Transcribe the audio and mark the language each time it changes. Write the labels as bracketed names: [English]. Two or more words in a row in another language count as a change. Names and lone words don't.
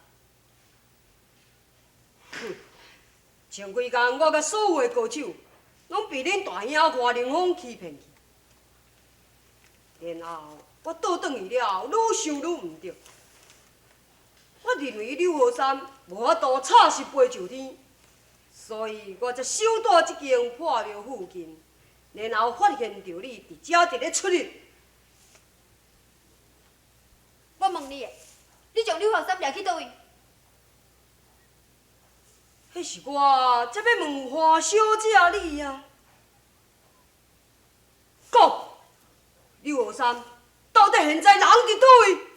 [Min Nan Chinese] 前几工我甲所有的高手，拢被恁大兄华凌风欺骗去。然后我倒转去了，愈想愈毋对。我认为刘和三无法度插实飞上天，所以我才守在即间破庙附近，然后发现到你伫遮伫咧出入。我问你，你将刘和三掠去倒位？迄是我才要问花小姐你啊！讲，刘和三到底现在人伫倒位？